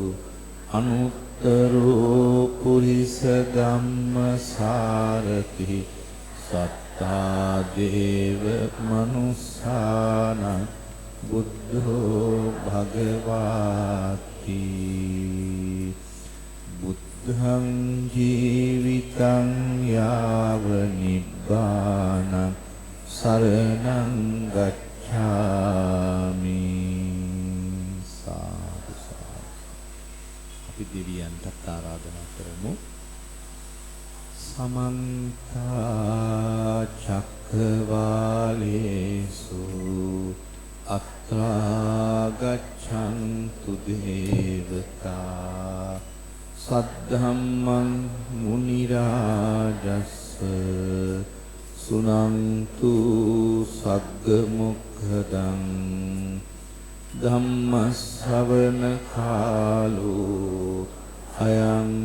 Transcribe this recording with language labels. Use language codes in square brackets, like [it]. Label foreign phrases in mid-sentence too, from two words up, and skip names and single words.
[pi] අනුත්තරෝ පුරිස ධම්මසාරති සත්තා දේව මනුස්සානං බුද්ධෝ භගවාති බුද්ධං ජීවිතං යාව නිබ්බානං සරණං ගච්ඡාමි. [si] සාදු සාදු. අපි දෙවියන්ට ආරාධනා කරමු. [pi] සමන්ත චක්කවාලේසු අත්‍රා ගච්ඡන්තු දේවතා සද්ධම්මං මුනි රාජස්ස සුනන්තු සග්ග මොක්ඛදං ධම්ම ශ්‍රවණ කාලෝ අයං